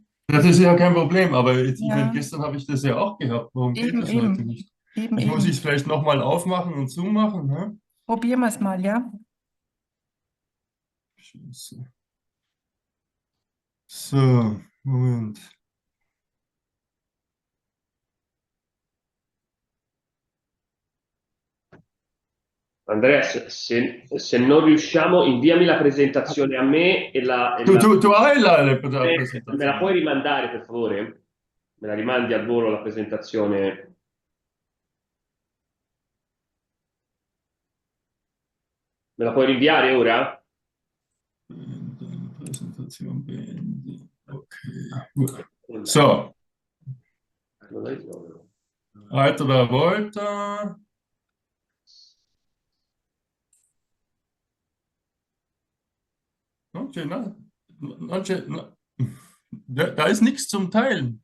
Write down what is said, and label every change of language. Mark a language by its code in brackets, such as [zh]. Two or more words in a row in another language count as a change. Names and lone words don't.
[de] Das ist ja kein Problem, aber jetzt, ich meine, ja, gestern habe ich das ja auch gehabt. Warum geht eben, das heute eben, nicht? eben, Ich muss eben. es vielleicht nochmal aufmachen und zumachen. Ne? Probieren wir es mal, ja? Scheiße. So, Moment. [it] Andrea, se non riusciamo, inviami la presentazione a me e Tu hai la me la presentazione? puoi rimandare, per favore? Me la rimandi al volo la presentazione? Me la puoi rinviare ora? [de] Präsentation beenden. Okay, gut. So, weiterer Volta. Okay, da ist nichts zum Teilen.